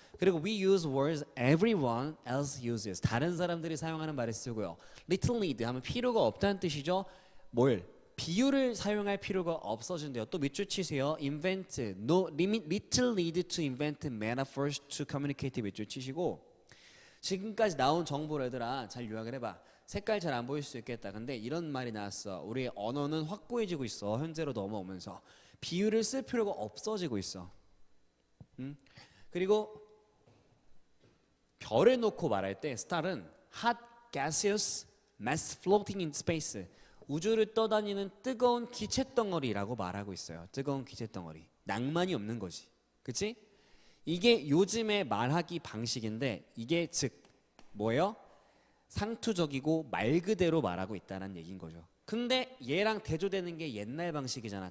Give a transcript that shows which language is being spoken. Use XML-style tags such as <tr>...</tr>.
<en>그리고 we use words everyone else uses.</en> <ko>다른 사람들이 사용하는 말을 쓰고요. little need 하면 필요가 없다는 뜻이죠. 비유를 사용할 필요가 없어진대요. 또 밑줄 치세요. invent, little need to invent metaphors to communicate 밑줄 치시고 지금까지 나온 정보를 얘들아 잘 요약을 해봐. 색깔 잘 안 보일 수 있겠다. 근데 이런 말이 나왔어. 우리의 언어는 확고해지고 있어. 현재로 넘어오면서 비유를 쓸 필요가 없어지고 있어.</ko> <en>그리고 별을 놓고 말할 때 star은 hot gaseous mass floating in space.</en> <ko>우주를 떠다니는 뜨거운 기체덩어리라고 말하고 있어요. 뜨거운 기체덩어리. 낭만이 없는 거지. 그치? 이게 요즘의 말하기 방식인데 이게 즉 뭐예요? 상투적이고 말 그대로 말하고 있다는 얘기인 거죠. 근데 얘랑 대조되는 게 옛날 방식이잖아.</ko>